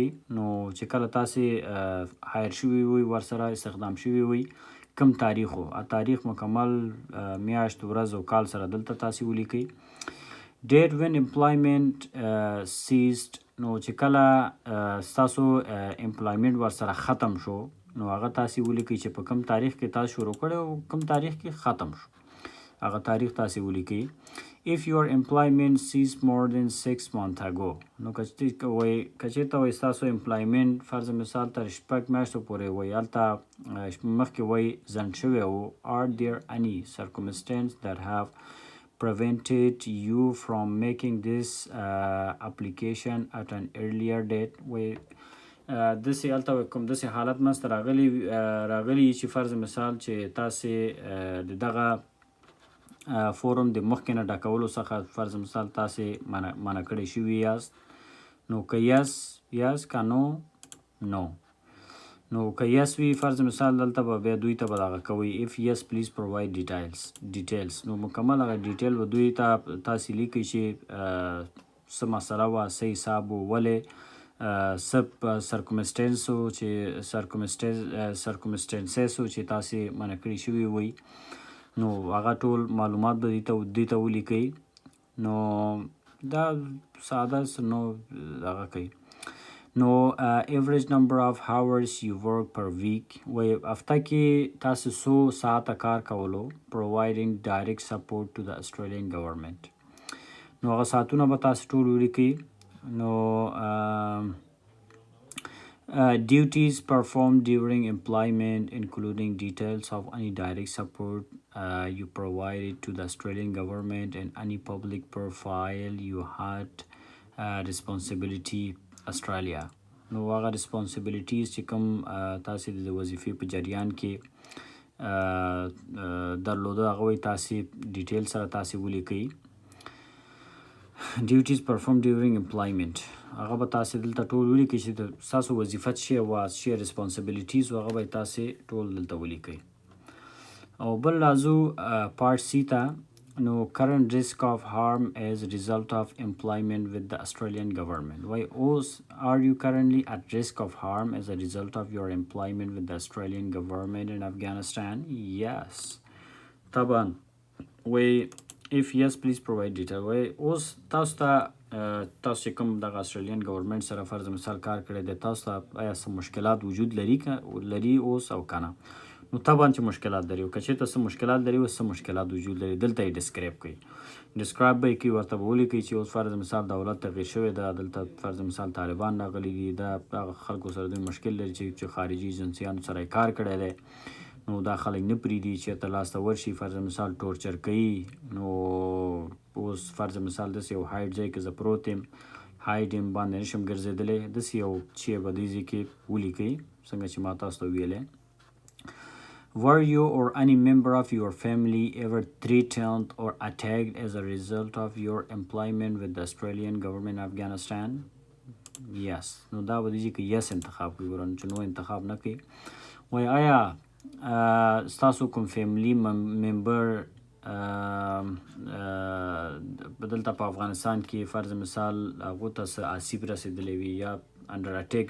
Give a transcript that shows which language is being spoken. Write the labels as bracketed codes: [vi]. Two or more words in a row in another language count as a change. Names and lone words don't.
[ps] نو چې کله تاسې هایر شوي وي، ورسره استخدام شوي وي، کم تاریخ و، تاریخ مکمل میاشت ورځ او کال سره دلته تاسې ولیکئ. [en] date when employment ceased, [ps] نو چې کله ستاسو امپلایمنټ ورسره ختم شو، نو هغه تاسې ولیکئ چې په کوم تاریخ کې تاسو شروع کړی او کوم تاریخ کې ختم شو، هغه تاریخ تاسې ولیکئ. [en] if your employment ceased more than 6 months ago، [ps] نو که چېرته وایي ستاسو امپلایمنټ فرض مثال تر 6 میاشتو پورې وایي هلته مخکې وایي ځنډ شوی و. [en] are there any circumstances that have prevented you from making this application at an earlier date؟ [ps] وایي داسې هلته کوم داسې حالت منځته راغلی چې فرض مثال چې تاسې د دغه فورم د مخکې نه ډکولو څخه فرض مثال تاسې منع کړی شوي یاست. نو که یس که نو نو که یس وي فرض مثال دلته به بیا دوی ته به دغه کوئ. [en] if yes please provide details، [ps] نو مکمل هغه ډیټیل به دوی ته تاسې لیکئ چې څه مسله وه، څه حساب و، ولې څه سرکمسټنس و چې سرکمسټنسز و چې تاسې منع کړي شوي وي، نو هغه ټول معلومات به دوی ته ولیکئ. نو دا ساده نو هغه کوي. نو [en] average number of hours you work per week, [ps] وایي هفته کې تاسو څو ساعته کار کولو. [en] providing direct support to the Australian government, [ps] نو هغه ساعتونه به تاسو ټول ولیکئ. نو [en] duties performed during employment including details of any direct support you provided to the Australian government and any public profile you had responsibility Australia. [ps] نو هغه responsibilities چې کوم تاسې د وظیفې په جریان کې درلوده هغه وایي تاسې ډیټیل سره تاسې ولیکئ. [en] duties performed during employment، [ps] هغه به تاسې دلته ټول ولیکئ چې ستاسو وظیفه څه شی وه، څه شی ریسپانسبلیټیز و، هغه به تاسې ټول دلته ولیکئ. او بل راځو پارټ سی ته. نو [en] current risk of harm as a result of employment with the Australian government. Why are you currently at risk of harm as a result of your employment with the Australian government in Afghanistan? Yes. [ps] طبعا وای [en] if yes please provide detail. [ps] وای اوس تاسو چې کوم دغه استرالین ګورنمنټ سره فرض مثال کار کړی دی، تاسو ته آیا څه مشکلات وجود لري اوس او که نه؟ نو طبعا چې مشکلات لري، او که چېرته څه مشکلات لري اوس څه مشکلات وجود لري دلته یې ډسکرایب کوي. ډسکرایب به یې کوي، ورته به ولیکئ چې اوس فرض مثال دولت تغییر شوی ده، دلته فرض مثال طالبان راغلي دي، دا هغه خلکو سره دوی مشکل لري چې خارجي ایجنسیانو سره یې کار کړی دی، نو دا خلک نه پرېږدي چېرته لاسته ورشي، فرض مثال ټورچر کوي. نو اوس فرض مثال داسې یو هایډ ځای کې زه پروت یم، هایډ یم باندې نشم ګرځېدلی، داسې یو چې به دې ځای کې ولیکئ څنګه چې ما تاسو ته ویلی. [en] Were you or any member of your family ever threatened or attacked as a result of your employment with the Australian government in Afghanistan? Yes. [ps] نو دا به دې کې yes انتخاب کوي، ګورن چې نو انتخاب نه کوي. وایي آیا ستاسو کوم فیملی ممبر دلته په افغانستان کې فرض مثال هغو ته څه آسیب رسېدلی وي یا [en] under attack